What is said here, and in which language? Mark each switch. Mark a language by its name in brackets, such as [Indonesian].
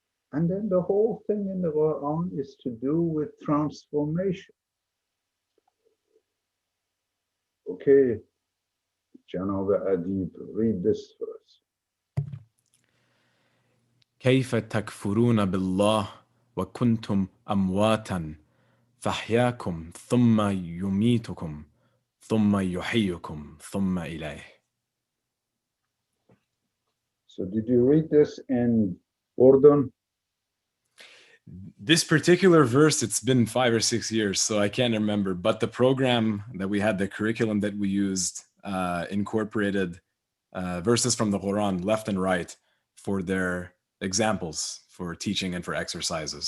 [English] And then the whole thing in the Quran is to do with transformation. Okay, Janab Adib, read this for us. [Arabic] كيف تكفرون بالله وكنتم أمواتا فأحياكم ثم يميتكم ثم يحييكم ثم إليه. [English] So did you read this in Urdu? This particular verse, it's been 5 or 6 years, so I can't remember. But the program that we had, the curriculum that we used, incorporated verses from the Quran left and right for their examples for teaching and for exercises.